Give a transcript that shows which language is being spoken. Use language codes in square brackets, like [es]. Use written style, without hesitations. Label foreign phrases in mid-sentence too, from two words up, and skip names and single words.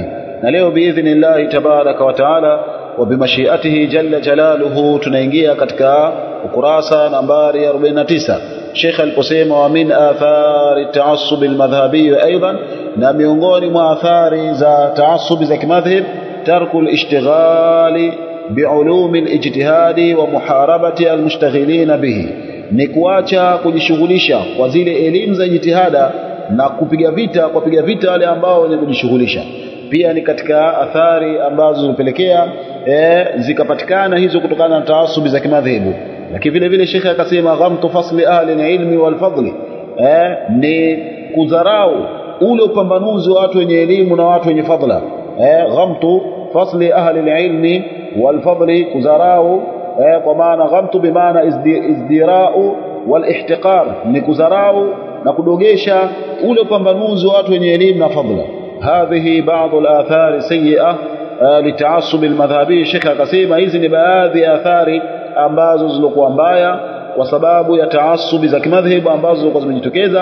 [sw] Na leo [ar] بإذن الله تبارك وتعالى وبمشيئته جل جلاله [sw] tunaingia katika ukurasa nambari 49. [ar] Sheikh aliposema ومن آثار التعصب المذهبي أيضا, [sw] na miongoni mwa athari za ta'assub za kimadhhab [ar] ترك الاشتغال بعلوم الاجتهاد ومحاربه المشتغلين به, [sw] ni kuacha kujishughulisha kwa zile elimu za jitihada na kupiga vita wale ambao wenye kujishughulisha. Pia ni katika athari ambazo zilipelekea zikapatikana hizo kutokana na taasubi za kimadhehebu. Lakini vile vile Sheikh akasema [ar] غمط فضل أهل العلم والفضل, [sw] ni kudharau ule upambanuzi wa watu wenye elimu na watu wenye fadla. [ar] غمط فضل أهل العلم والفضل كزراو، [sw] kwa maana [ar] غمط بمعنى ازدراء والاحتقار, [sw] ni kuzarau na kudogesha ule upambanuzi wa watu wenye elimu na fadla. [ar] هذه بعض الآثار السيئة للتعصب المذهبي. [sw] Sheikh akasema hizi ni baadhi ya athari ambazo zilikuwa mbaya kwa sababu ya taassubi za kimadhhabu ambazo zilikuwa zimejitokeza.